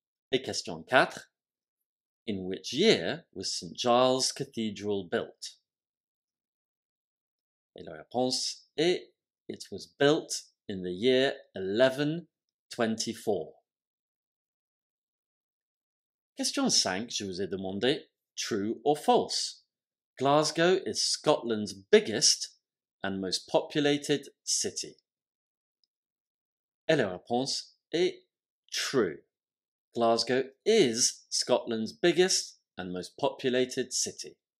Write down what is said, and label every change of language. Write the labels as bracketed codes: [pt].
[fr] Et question 4. [en] In which year was St. Giles Cathedral built? [fr] Et la réponse est [en] it was built in the year 1124. [fr] Question 5, je vous ai demandé [en] true or false. Glasgow is Scotland's biggest and most populated city. [fr] Et la réponse est [en] true. Glasgow is Scotland's biggest and most populated city.